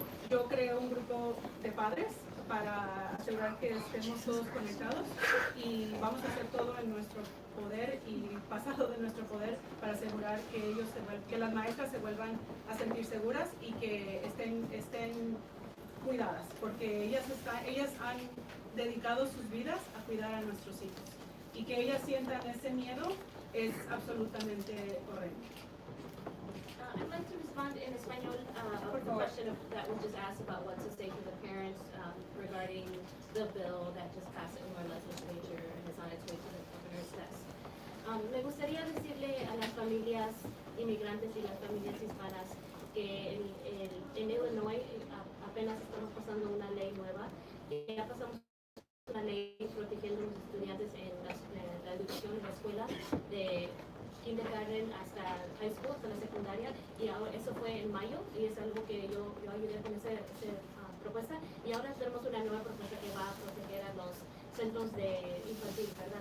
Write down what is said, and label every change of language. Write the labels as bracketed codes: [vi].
[es] Yo creo un grupo de padres para asegurar que estemos todos conectados y vamos a hacer todo en nuestro poder y pasado de nuestro poder para asegurar que las maestras se vuelvan a sentir seguras y que estén cuidadas, porque ellas han dedicado sus vidas a cuidar a nuestros hijos y que ellas sientan ese miedo es absolutamente correcto. [en] I'd like to respond in Espanol of the question that was just asked about what to say to the parents regarding the bill that just passed in our legislature and is on its way to the governor's desk. [es] Me gustaría decirle a las familias inmigrantes y las familias hispanas que en Illinois apenas estamos pasando una ley nueva. Ya pasamos una ley protegiendo a los estudiantes en la educación en la escuela de kindergarten hasta high school, hasta la secundaria, y ahora eso fue en mayo y es algo que yo ayudé con esa propuesta, y ahora tenemos una nueva propuesta que va a proteger a los centros de infantil, ¿verdad?